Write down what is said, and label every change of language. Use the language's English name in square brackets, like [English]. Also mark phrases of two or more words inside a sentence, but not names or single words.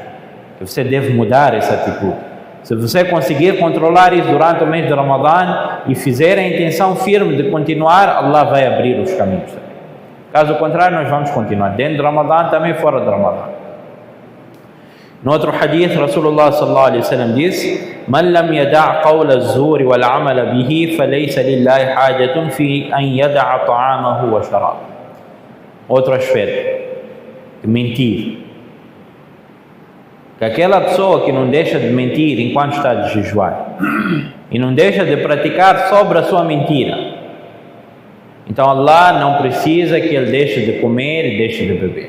[Portuguese] Você deve mudar essa atitude. Se você conseguir controlar isso durante o mês de Ramadã e fizer a intenção firme de continuar, Allah vai abrir os caminhos. Caso contrário, nós vamos continuar dentro de Ramadã, também fora de Ramadã. No outro hadith, [Arabic] Rasulullah صلى الله عليه وسلم disse: "من لم يدع قول الزور والعمل به، فليس لله حاجة في أن يدع طعامه وشراب." [Portuguese] Outro aspecto, mentir. Que aquela pessoa que não deixa de mentir enquanto está de jejuar e não deixa de praticar sobre a sua mentira, então Allah não precisa que ele deixe de comer e deixe de beber.